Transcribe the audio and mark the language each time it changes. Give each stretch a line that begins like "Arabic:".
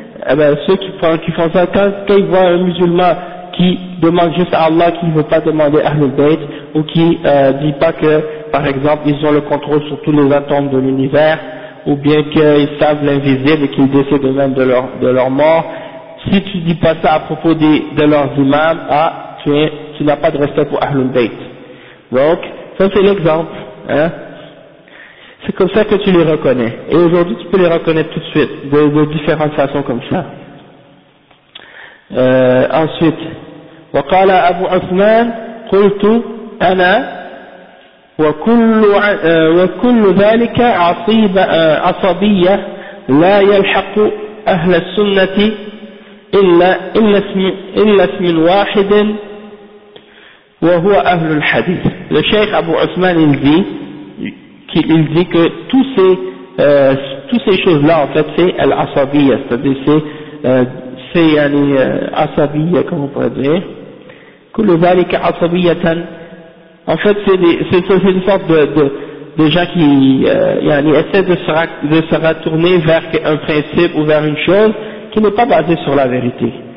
French: Eh ben, ceux qui font ça, quand ils voient un musulman qui demande juste à Allah, qui ne veut pas demander Ahlul Bayt, ou qui dit pas que, par exemple, ils ont le contrôle sur tous les atomes de l'univers, ou bien qu'ils savent l'invisible et qu'ils décident eux-mêmes de leur mort, si tu dis pas ça à propos de leurs imams, ah, tu n'as pas de respect pour Ahlul Bayt. Donc, ça c'est l'exemple, hein. C'est comme ça que tu les reconnais. Et aujourd'hui, tu peux les reconnaître tout de suite, de différentes façons comme ça. Ensuite,
Arabic: وقال أبو عثمان قلت أنا وكل ذلك عصبية لا يلحق أهل السنة إلا اسم واحد وهو أهل الحديث.
French: Le Cheikh Abu Othman il dit que toutes ces choses là en fait c'est al-asabiyya, c'est-à-dire c'est yani asabiyya, comme on pourrait dire.
Arabic: كل ذلك عصبية.
French: En fait, c'est une sorte de gens qui essaient de se retourner vers un principe ou vers une chose qui n'est pas basée sur la vérité.